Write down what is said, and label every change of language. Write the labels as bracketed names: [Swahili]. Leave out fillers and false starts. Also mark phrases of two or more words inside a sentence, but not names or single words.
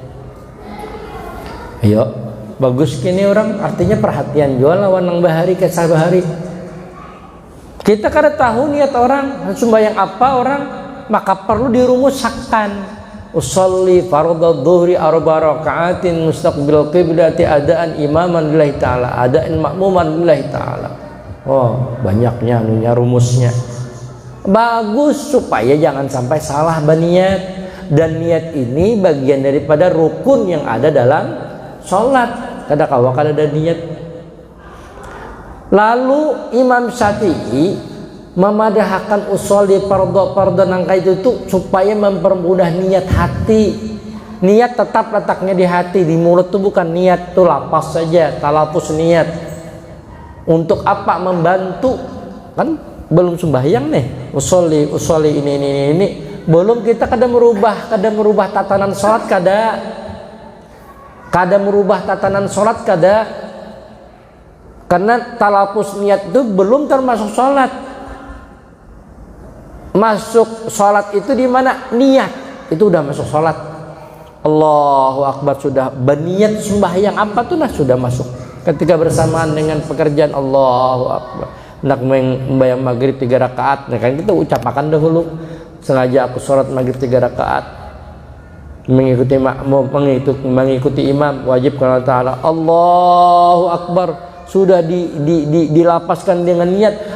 [Banjar] Ayo, bagus kini orang, artinya perhatian jual lawan nang bahari kesah bahari. Kita kada tahu niat orang sembahyang apa orang, maka perlu dirumuskan. [Arabic] أصلي فرض الظهر أربع ركعات مستقبل القبلة أداء إماما لله تعالى، أداء مأموما لله تعالى. [Indonesian] Oh, banyaknya anunya rumusnya. Bagus supaya jangan sampai salah berniat, dan niat ini bagian daripada rukun yang ada dalam sholat. [Banjar] Kada kawa kada ada niat. Lalu Imam Syafi'i memadahkan [Arabic] أصلي فرض [Banjar] nangka itu tuh supaya mempermudah niat hati. Niat tetap letaknya di hati, di mulut tuh bukan niat tuh lapas saja, talapus niat. Untuk apa? Membantu. Kan belum sembahyang nih, usolli ini belum kita kada merubah tatanan sholat, kada merubah tatanan sholat, kada, karena talapus niat itu belum termasuk sholat. [Indonesian] Masuk sholat itu di mana? Niat itu udah masuk sholat. [Arabic] الله أكبر, [Indonesian] sudah berniat sembahyang apa tuh nah sudah masuk. Ketika bersamaan dengan pekerjaan [Arabic] الله أكبر, [Indonesian] hendak membayang maghrib 3 rakaat, nah kan kita ucapakan dahulu, sengaja aku sholat maghrib 3 rakaat, mengikuti makmum, mengikuti imam, wajib karena Ta'ala. [Arabic] الله أكبر, [Indonesian] sudah dilapaskan dengan niat.